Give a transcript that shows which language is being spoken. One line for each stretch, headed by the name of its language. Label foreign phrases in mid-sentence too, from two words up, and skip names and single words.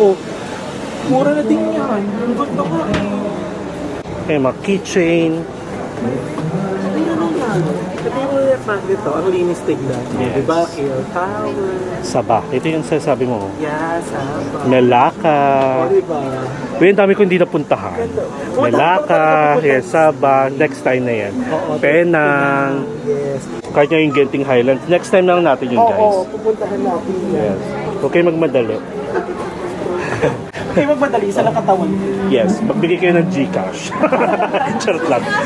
Filipino: Oh, mura na din yan. Ang ganda ko. May mga keychain. Ayun na yan. Ito yung restaurant dito, ang linis tignan. Yes. Diba? Air Tower. Sabah. Ito yung sasabi mo. Yes, Sabah. Melaka. O, diba? Uy, ang dami ko hindi napuntahan. Melaka, yes, Sabah.
English: Next time
Filipino: na yan. Oo, Penang. Yes. Kahit nga yung Genting Highlands.
English: Next time
Filipino: lang natin yun, guys. Oo, pupuntahan natin yan. Yes. Huwag kayo magmadali. Okay, magmadali, isa lang katawan. Yes, magbigay kayo ng Gcash. Charot lang.